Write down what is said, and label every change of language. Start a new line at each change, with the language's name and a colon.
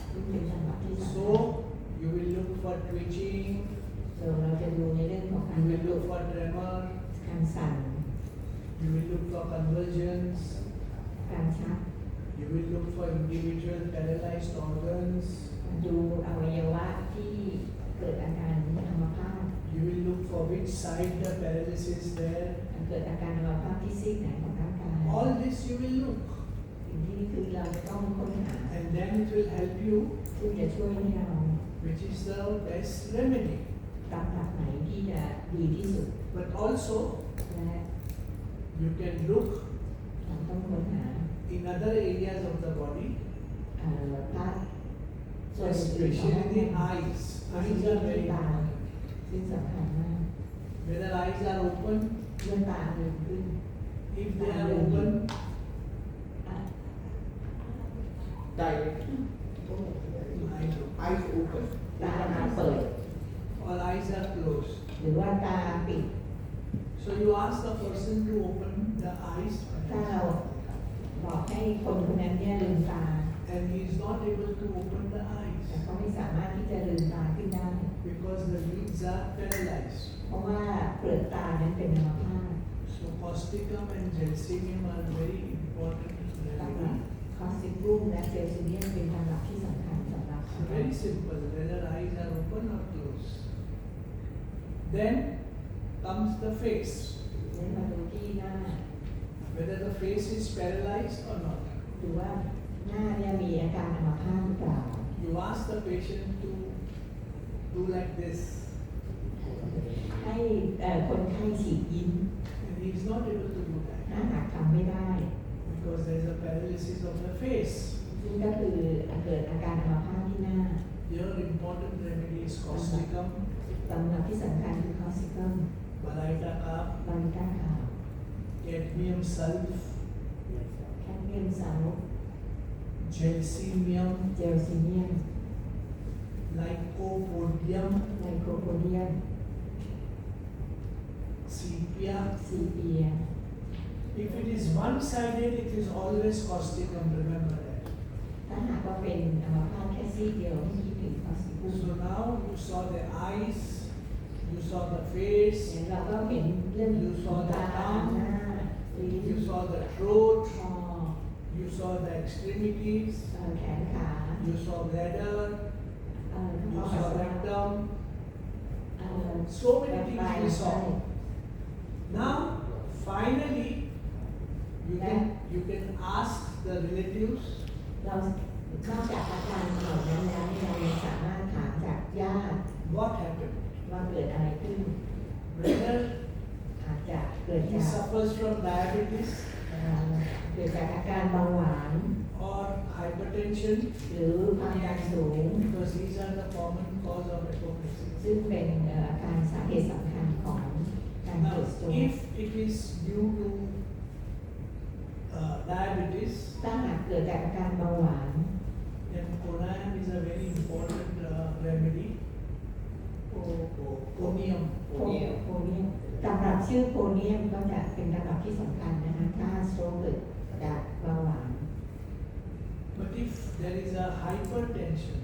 Thai: ซึ่งเป็นจังหวะที่สำคัญ
English: So, you will look for twitching,
Thai: เราจะดูในเรื่องของการ
English: you will look for tremor,
Thai: การสั่น
English: you will look for convulsions,
Thai: การชัก
English: you will look for individual paralyzed organs,
Thai: ดูอวัยวะที่เกิดอาการอัมพาต
English: you will look for which side the paralysis is there.
Thai: เกิดอาการอัมพาตที่ซีกไหนของร่างกาย
English: All this you will look,
Thai: สิ่งที่คือเราจะต้องค้นหา
English: and then it will help you,
Thai: ซึ่งจะช่วยให้เรา
English: which is the best remedy.
Thai: ตามหลักไหนที่จะดีที่สุด
English: But also,
Thai: และ
English: you can look
Thai: เราต้องค้นหา
English: in other areas of the body,
Thai: พาร์ทส่วนอื่นๆของ
English: especially
Thai: ร่าง
English: the
Thai: กาย
English: eyes. Eyes are very
Thai: ตา
English: important.
Thai: ซึ่งสำคัญมาก
English: Whether eyes are open,
Thai: เมื่อตาเดินขึ้น
English: if they are open, Dilate. eyes open. Eyes open.
Thai: ตาเปิด
English: Or eyes are closed.
Thai: หรือว่าตาปิด
English: So you ask the person to open the eyes,
Thai: ถ้าเราบอกให้คนคนนั้นเนี่ยลืมตา
English: and he is not able to open the
Thai: แต่
English: eyes
Thai: เขาไม่สามารถที่จะลืมตาขึ้นได้
English: because the lids are paralyzed.
Thai: เพราะว่าเปลือกตานั้นเป็นอัมพาต
English: So causticum and gelsemium are very important
Thai: ตำรับ
English: remedy.
Thai: คอสติกรุมและเจลซิเนียมเป็นตำรับที่สำคัญสำหรับ
English: So very simple, whether eyes are open or closed. Then comes the face,
Thai: เน้นมาดูที่หน้า
English: whether the face is paralyzed or not.
Thai: ดูว่าหน้าเนี่ยมีอาการอัมพาตหรือเปล่า
English: You ask the patient to do like this,
Thai: ให้คนไข้ฉีกยิ้ม
English: and he is not able to do
Thai: ถ้า
English: that
Thai: หากทำไม่ได้
English: because there is a paralysis of the face.
Thai: ซึ่งก็คือเกิดอาการอัมพาตที่หน้า
English: Your important remedy is causticum,
Thai: ตำรับที่สำคัญคือคอสติกัม
English: baryta carb,
Thai: บาริต้าขาว
English: cadmium sulf,
Thai: แคดเมียมซาล
English: gelsemium,
Thai: เจลซิเนียม
English: lycopodium,
Thai: ไมโครโพเดียม
English: sepia.
Thai: ซีเปีย
English: If it is one-sided, it is always causticum, remember that.
Thai: ถ้าหากว่าเป็นอัมพาตแค่ซีกเดียวให้คิดถึงคอสติกัม
English: So now you saw the eyes, you saw the face,
Thai: เดี๋ยวเราก็เห็นเรื่องของตาหน้าลิ้น
English: you saw the throat,
Thai: คอ
English: you saw the extremities,
Thai: แขนขา
English: you saw bladder,
Thai: กระ
English: you
Thai: เพาะปัส
English: saw
Thai: สาวะ
English: rectum. So many things we saw. Now, finally, you can ask the relatives,
Thai: เรานอกจากอาการเหล่านั้นแล้วเนี่ยเรายังสามารถถามจากญาติ
English: what happened.
Thai: ว่าเกิดอะไรขึ้น
English: Whether
Thai: อาจจะเกิด
English: he
Thai: จาก
English: suffers from diabetes
Thai: เกิดจากอาการเบาหวาน
English: or hypertension,
Thai: หรือความดันสูง
English: because these are the common cause of hypocrisy.
Thai: ซึ่งเป็นอาการสาเหตุสำคัญของการ
English: Now,
Thai: เกิดสโตรก
English: if it is due to diabetes,
Thai: ถ้าหากเกิดจากอาการเบาหวาน
English: then Conam is a very important remedy. Conium.
Thai: โพเนียมตำรับชื่อโพเนียมก็จะเป็นตำรับที่สำคัญนะคะถ้าสโตรกเกิดจากเบาหวาน
English: But if there is a hypertension